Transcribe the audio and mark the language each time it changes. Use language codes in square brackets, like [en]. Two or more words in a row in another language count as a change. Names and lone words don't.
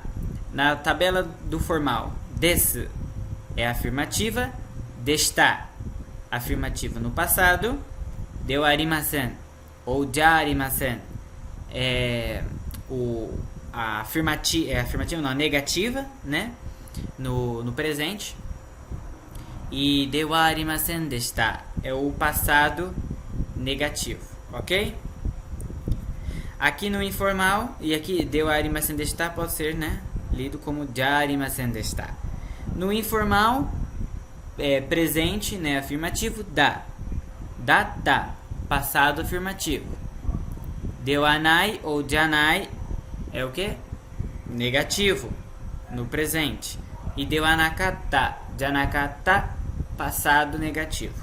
[pt] Na tabela do formal, desu é afirmativa, desta afirmativa no passado, [ja] ではありません [pt] ou [ja] じゃありません [pt] a afirmativa não, a negativa, né? No presente. E [ja] ではありませんでした [pt] é o passado negativo, ok? Aqui no informal, e aqui [ja] ではありませんでした [pt] pode ser, né, lido como [ja] じゃありませんでした. [pt] No informal, presente, né, afirmativo, da. Data, passado afirmativo. [ja] ではない [pt] ou janai é o quê? Negativo, no presente. E [ja] ではなかった, [pt] janakata, passado negativo.